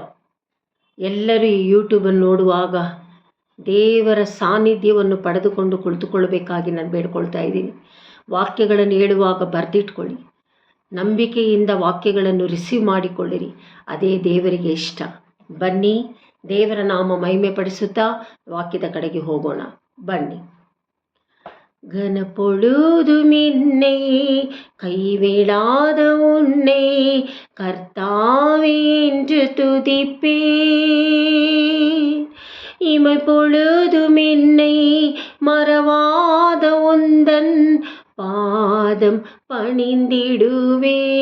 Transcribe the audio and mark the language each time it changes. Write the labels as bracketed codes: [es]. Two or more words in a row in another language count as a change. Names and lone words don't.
[kn] ಎಲ್ಲರೂ ಈ ಯೂಟ್ಯೂಬನ್ನು ನೋಡುವಾಗ ದೇವರ ಸಾನ್ನಿಧ್ಯವನ್ನು ಪಡೆದುಕೊಂಡು ಕುಳಿತುಕೊಳ್ಳಬೇಕಾಗಿ ನಾನು ಬೇಡ್ಕೊಳ್ತಾ ಇದ್ದೀನಿ. ವಾಕ್ಯಗಳನ್ನು ಹೇಳುವಾಗ ಬರೆದಿಟ್ಕೊಳ್ಳಿ. ನಂಬಿಕೆಯಿಂದ ವಾಕ್ಯಗಳನ್ನು ರಿಸೀವ್ ಮಾಡಿಕೊಳ್ಳಿರಿ. ಅದೇ ದೇವರಿಗೆ ಇಷ್ಟ. ಬನ್ನಿ, ದೇವರ ನಾಮ ಮಹಿಮೆ ಪಡಿಸುತ್ತಾ ವಾಕ್ಯದ ಕಡೆಗೆ ಹೋಗೋಣ. ಬನ್ನಿ. [ta] கனப்பொழுதும் என்னை கைவிடாத உன்னை கர்த்தாவே என்று துதிப்பேன். இமைப்பொழுதும் என்னை மறவாத உந்தன் பாதம் பணிந்திடுவே.